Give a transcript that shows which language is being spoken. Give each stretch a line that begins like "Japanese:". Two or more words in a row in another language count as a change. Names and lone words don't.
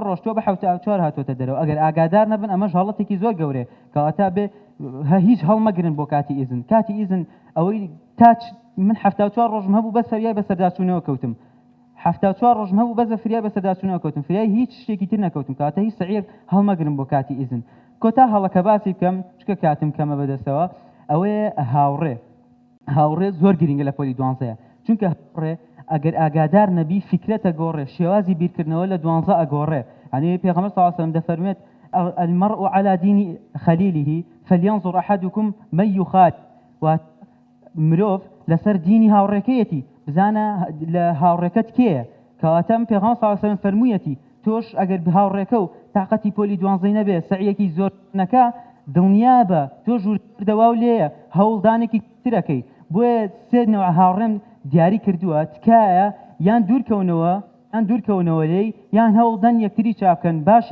Central Kurdish: ڕۆژ تۆ بە 74 هاتوۆتە دەرەوە ئەگەر ئاگادار نەبن ئەمەش هەڵەتێکی زۆر گەورێ کەواتە بێ هیچ هەڵمەگرن بۆ کاتی ئیزن کاتی ئیزن ئەوەی من 74 ڕۆژم هەبوو بەس فریای بەسەرداچوونەوە کەوتم 74 ڕۆژم هەبوو بەس فریای بەسەرداچوونەوە کەوتم فریای هیچ شتێکی تر نەکەوتم کەواتە هیچ سەعیەک هەڵمەگرن بۆ کاتی ئیزن کۆتا هەڵەکە باسی بکەم چکە کاتم کەمە بەدەستەوە ئەوەیە هاوڕێ زۆر گرنگە لە پۆلی 12 چونکە هاوڕێ ئەگەر ئاگادار نەبی فکرەتە گۆڕێ شێوازی بیرکردنەوە لە 12 ئەگۆڕێ یعنی پێغەمبەر
Arabic: صلی الله علیه و سلم
Central Kurdish: دەفەرمێت
Arabic: المرء على دين خليله فلينظر احدكم من يخالف
Central Kurdish: مرۆڤ لەسەر دینی هاوڕێکەیەتی بزانە لە هاوڕێکەت کێیە کەواتە پێغەمبەر
Arabic: صلی الله علیه و سلم
Central Kurdish: فەرموویەتی تۆش ئەگەر هاوڕێکە و تاقەتی پۆلی 12 نەبێ سەعیەکی زۆر نەکا دڵنیا بە تۆ ژووردەواو لێیە هەوڵدانێکی ترەکەی بۆیە سێ نەوع هاوڕێم دیاری کردووە تکایە یان دوورکەونەوە لێی یان هەوڵدەن یەکتری چاکەن باشی